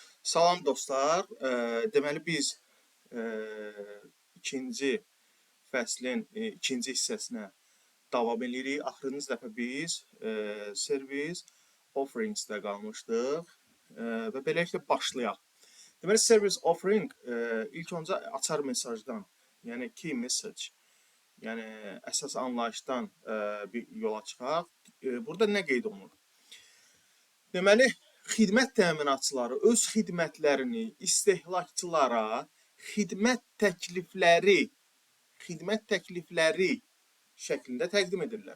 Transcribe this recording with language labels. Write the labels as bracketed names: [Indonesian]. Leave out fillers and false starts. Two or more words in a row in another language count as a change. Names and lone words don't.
[Azerbaijani] Salam dostlar. Deməli biz ikinci fəslin ikinci hissəsinə davam edirik. Axırıncı dəfə biz [English] service offerings- [Azerbaijani] də qalmışdıq və beləliklə başlayaq. Deməli [English] service offering [Azerbaijani] ilk öncə açar mesajdan, yəni [English] key message, [Azerbaijani] yəni əsas anlayışdan bir yola çıxaq. Burada nə qeyd olunur? Deməli xidmət təminatçıları öz xidmətlərini istehlakçılara xidmət təklifləri şəklində təqdim edirlər.